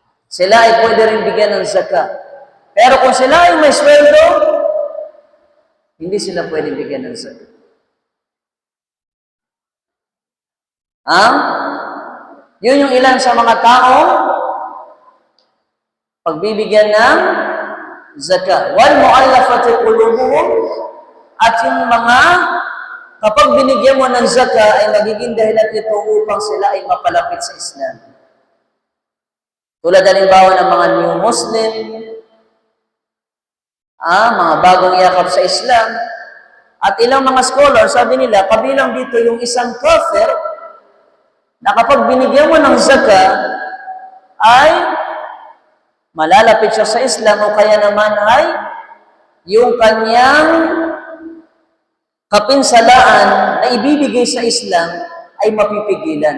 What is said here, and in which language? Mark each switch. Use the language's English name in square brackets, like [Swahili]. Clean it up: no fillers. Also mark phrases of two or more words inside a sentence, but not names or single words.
[Filipino] sila ay pwede rin bigyan ng zakat. Pero kung sila ay may sweldo, hindi sila pwede bigyan ng zakat. Yun yung ilan sa mga tao pagbibigyan ng zakat. [Arabic] والمؤلفة قلوبهم, [Filipino] at yung mga kapag binigyan mo ng zakat ay magiging dahilan ito upang sila ay mapalapit sa Islam. Tulad halimbawa ng mga [English] new Muslim, [Filipino] mga bagong yakap sa Islam, at ilang mga scholar, sabi nila, kabilang dito yung isang kafir na kapag binigyan mo ng zakat ay malalapit siya sa Islam, o kaya naman ay yung kanyang kapinsalaan na ibibigay sa Islam ay mapipigilan.